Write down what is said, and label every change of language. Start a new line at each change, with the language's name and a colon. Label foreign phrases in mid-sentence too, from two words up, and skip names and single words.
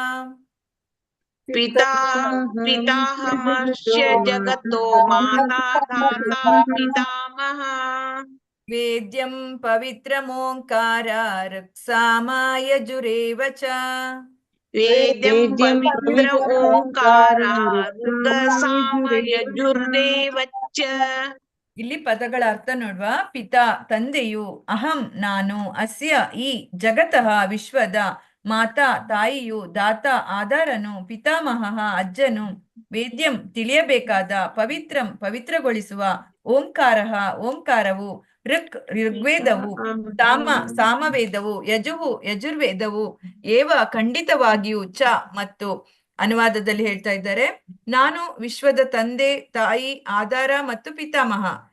Sanskrit: ಪಿತಾಹಮಸ್ಯ ಜಗತೋ ಮಾತಾ ಧಾತಾ ಪಿತಾಮಹ ವೇದ್ಯಂ ಪವಿತ್ರಂ ಓಂಕಾರ ಋಕ್ಸಾಮ ಯಜುರೇವ ಚ ವೇದ್ಯಂ ಪವಿತ್ರ ಓಂಕಾರ ಋಕ್ಸಾಮ ಯಜುರ್ದೇವ ಚ.
Kannada: ಇಲ್ಲಿ ಪದಗಳ ಅರ್ಥ ನೋಡುವ. ಪಿತಾ ತಂದೆಯು, ಅಹಂ ನಾನು, ಅಸ್ಯ ಈ, ಜಗತಃ ವಿಶ್ವದ, ಮಾತಾ ತಾಯಿಯು, ದಾತ ಆಧಾರನು, ಪಿತಾಮಹ ಅಜ್ಜನು, ವೇದ್ಯಂ ತಿಳಿಯಬೇಕಾದ, ಪವಿತ್ರಂ ಪವಿತ್ರಗೊಳಿಸುವ, ಓಂಕಾರಃ ಓಂಕಾರವು, ಋಗ್ವೇದವು, ಸಾಮವೇದವು, ಯಜುರ್ವೇದವು, ಏವ ಖಂಡಿತವಾಗಿಯೂ, ಚ ಮತ್ತು ಅನುವಾದದಲ್ಲಿ ಹೇಳ್ತಾ ಇದ್ದಾರೆ, ನಾನು ವಿಶ್ವದ ತಂದೆ ತಾಯಿ ಆಧಾರ ಮತ್ತು ಪಿತಾಮಹ,